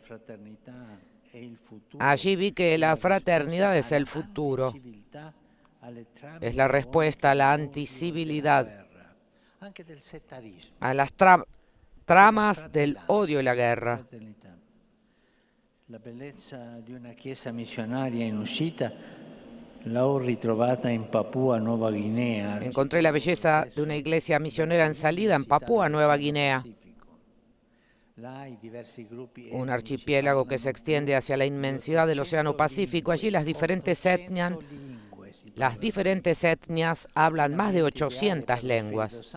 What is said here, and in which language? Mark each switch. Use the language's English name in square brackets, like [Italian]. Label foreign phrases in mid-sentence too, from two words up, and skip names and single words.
[Spanish] Allí vi que la fraternidad es el futuro, es la respuesta a la anticivilidad, a las tramas del odio y la guerra. [Italian] La bellezza di una chiesa missionaria in uscita l'ho ritrovata in Papua Nuova Guinea. [Spanish] Encontré la belleza de una iglesia misionera en salida en Papúa Nueva Guinea, un archipiélago que se extiende hacia la inmensidad del Océano Pacífico. Allí las diferentes etnias hablan más de 800 lenguas.